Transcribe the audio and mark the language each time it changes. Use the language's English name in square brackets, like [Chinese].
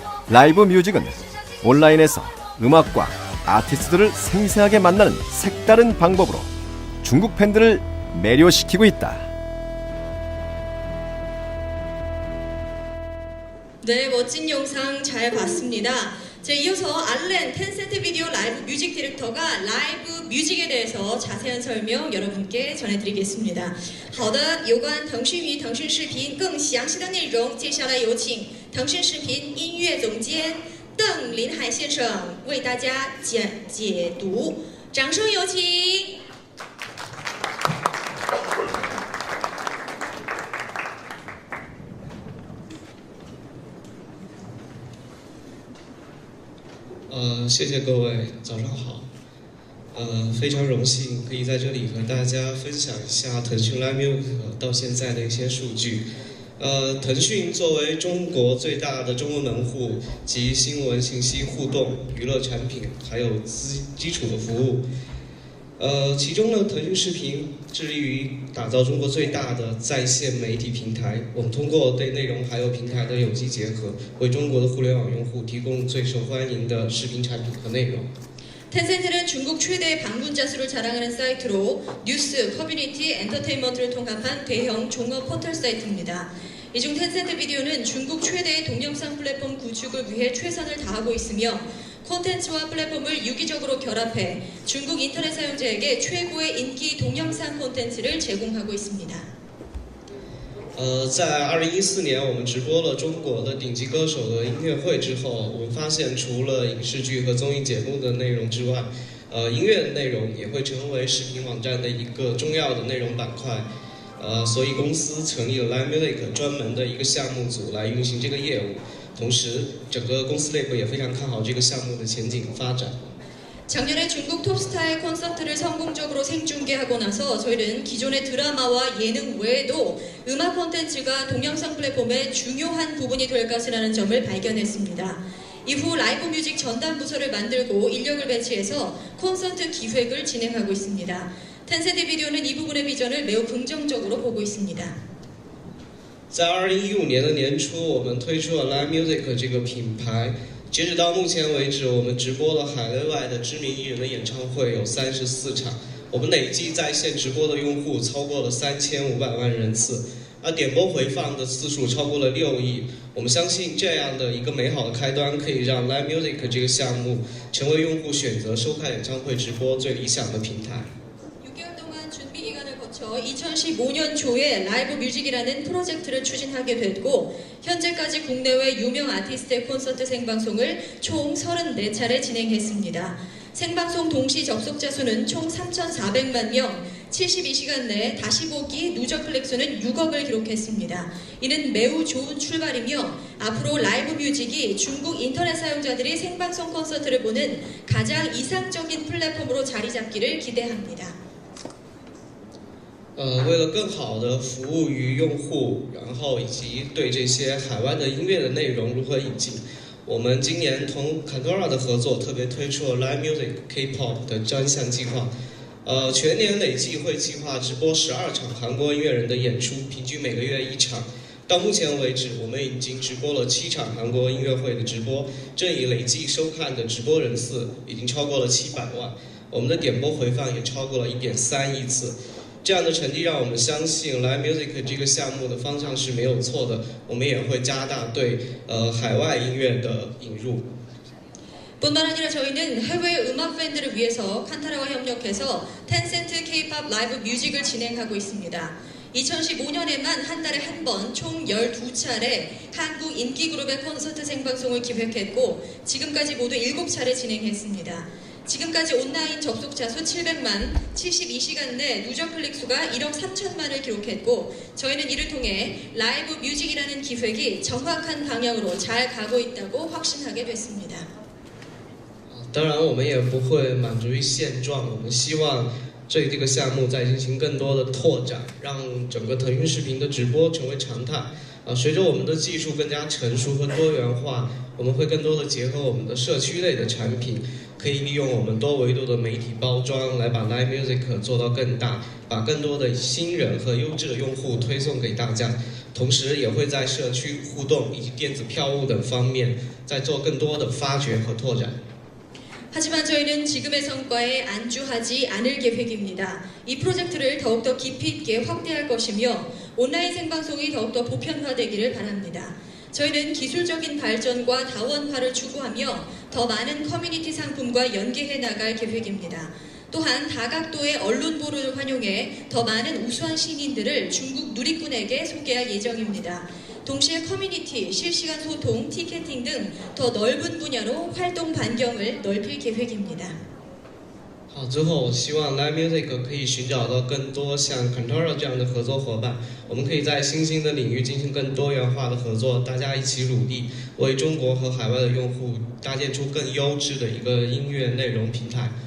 [Korean] 라이브 뮤직은 온라인에서 음악과 아티스트들을 생생하게 만나는 색다른 방법으로 중국 팬들을 매료시키고 있다. 네, 멋진 영상 잘 봤습니다. 이어서 알렌 텐센트 비디오 라이브 뮤직 디렉터가 라이브 뮤직에 대해서 자세한 설명 여러분께 전해드리겠습니다. [Chinese] 好的，有关腾讯与腾讯视频更详细的内容，接下来有请腾讯视频音乐总监邓林海先生为大家解读，掌声有请。谢谢各位，早上好。非常荣幸可以在这里和大家分享一下腾讯 Live Music 到现在的一些数据。腾讯作为中国最大的中文门户及新闻信息互动、娱乐产品还有基础的服务。其中呢，腾讯视频致力于打造中国最大的在线媒体平台。我们通过对内容还有平台的有机结合，为中国的互联网用户提供最受欢迎的视频产品和内容。 [Korean] 텐센트는 중국 최대 방문자 수를 자랑하는 사이트로 뉴스, 커뮤니티, 엔터테인먼트를 통합한 대형 종합 포털 사이트입니다. 이중 텐센트 비디오는 중국 최대의 동영상 플랫폼 구축을 위해 최선을 다하고 있으며 콘텐츠와 플랫폼을 유기적으로 결합해 중국 인터넷 사용자에게 최고의 인기 동영상 콘텐츠를 제공하고 있습니다. [Chinese] 在2014年，我们直播了中国的顶级歌手的音乐会之后，我们发现除了影视剧和综艺节目的内容之外，音乐内容也会成为视频网站的一个重要的内容板块。所以公司成立了 Live Music 专门的一个项目组来运行这个业务。同时，整个公司内部也非常看好这个项目的前景发展。 [Korean] 작년에 중국 톱스타의 콘서트를 성공적으로 생중계하고 나서 저희는 기존의 드라마와 예능 외에도 음악 콘텐츠가 동영상 플랫폼의 중요한 부분이 될 것이라는 점을 발견했습니다. 이후 라이브 뮤직 전담 부서를 만들고 인력을 배치해서 콘서트 기획을 진행하고 있습니다. 텐센트 비디오는 이 부분의 비전을 매우 긍정적으로 보고 있습니다. [Chinese] 在2015年的年初，我们推出了 Live Music 这个品牌。截止到目前为止，我们直播了海内外的知名艺人的演唱会有34场，我们累计在线直播的用户超过了3500万人次，而点播回放的次数超过了6亿。我们相信这样的一个美好的开端，可以让 Live Music 这个项目成为用户选择收看演唱会直播最理想的平台。 [Korean] 준비 기간을 거쳐 2015년 초에 라이브 뮤직이라는 프로젝트를 추진하게 됐고 현재까지 국내외 유명 아티스트의 콘서트 생방송을 총 34차례 진행했습니다. 생방송 동시 접속자 수는 총 3,400만 명, 72시간 내 다시 보기 누적 클릭 수는 6억을 기록했습니다. 이는 매우 좋은 출발이며 앞으로 라이브 뮤직이 중국 인터넷 사용자들이 생방송 콘서트를 보는 가장 이상적인 플랫폼으로 자리 잡기를 기대합니다. [Chinese] 为了更好的服务于用户，然后以及对这些海外的音乐的内容如何引进，我们今年同 Kantora 的合作特别推出了 Live Music K-pop 的专项计划。全年累计会计划直播12场韩国音乐人的演出，平均每个月1场。到目前为止，我们已经直播了7场韩国音乐会的直播，这一累计收看的直播人次已经超过了700万，我们的点播回放也超过了1.3亿次。这样的成绩让我们相信 Live Music 这个项目的方向是没有错的，我们也会加大对海外音乐的引入。 [Korean] 뿐만 아니라 저희는 해외 음악 팬들을 위해서 칸타라와 협력해서 텐센트 K-pop 라이브 뮤직을 진행하고 있습니다. 2015년에만 한 달에 한 번 총 12차례 한국 인기 그룹의 콘서트 생방송을 기획했고 지금까지 모두 7차례 진행했습니다. 지금까지 온라인 접속자 수 700만, 72시간 내 누적 클릭 수가 1억 3천만을 기록했고 저희는 이를 통해 라이브 뮤직이라는 기획이 정확한 방향으로 잘 가고 있다고 확신하게 됐습니다. [Chinese] 当然，我们也不会满足于现状，我们希望这个项目再进行更多的拓展，让整个腾讯视频的直播成为常态。随着我们的技术更加成熟和多元化，我们会更多的结合我们的社区类的产品，可以利用我们多维度的媒体包装，来把 Live Music 做到更大，把更多的新人和优质的用户推送给大家。同时，也会在社区互动以及电子票务等方面，再做更多的发掘和拓展。 [Korean] 하지만 저희는 지금의 성과에 안주하지 않을 계획입니다. 이 프로젝트를 더욱더 깊이 있게 확대할 것이며 온라인 생방송이 더욱더 보편화되기를 바랍니다. 저희는 기술적인 발전과 다원화를 추구하며 더 많은 커뮤니티 상품과 연계해 나갈 계획입니다. 또한 다각도의 언론 보도를 활용해 더 많은 우수한 신인들을 중국 누리꾼에게 소개할 예정입니다. 동시에 커뮤니티, 실시간 소통, 티켓팅 등 더 넓은 분야로 활동 반경을 넓힐 계획입니다. [Chinese] 好，之后我希望 Live Music 可以寻找到更多像 Kantara 这样的合作伙伴，我们可以在新兴的领域进行更多元化的合作，大家一起努力，为中国和海外的用户搭建出更优质的一个音乐内容平台。